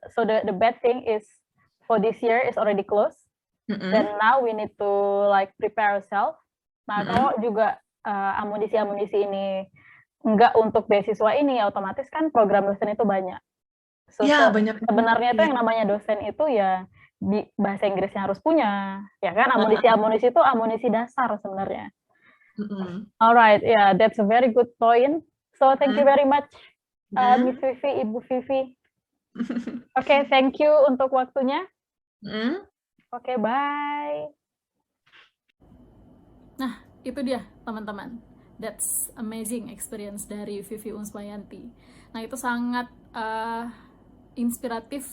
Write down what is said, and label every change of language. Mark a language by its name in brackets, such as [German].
[English] So the bad thing is for this year is already closed. Then now we need to like prepare ourselves. [Indonesian] Nah, kalau juga amunisi ini enggak untuk beasiswa ini, otomatis kan program dosen itu banyak. So, banyak. Sebenarnya itu yang namanya dosen itu ya di bahasa Inggrisnya harus punya, ya kan? Amunisi itu amunisi dasar sebenarnya. [English] Alright, yeah, that's a very good point. So thank you very much, Miss Vivi, Ibu Vivi. [Indonesian] Oke, [English] thank you [Indonesian] untuk waktunya. [English] Oke, bye. [Indonesian] Nah, itu dia teman-teman. [English] That's amazing experience [Indonesian] dari Vivi Unsmayanti. Nah, itu sangat inspiratif.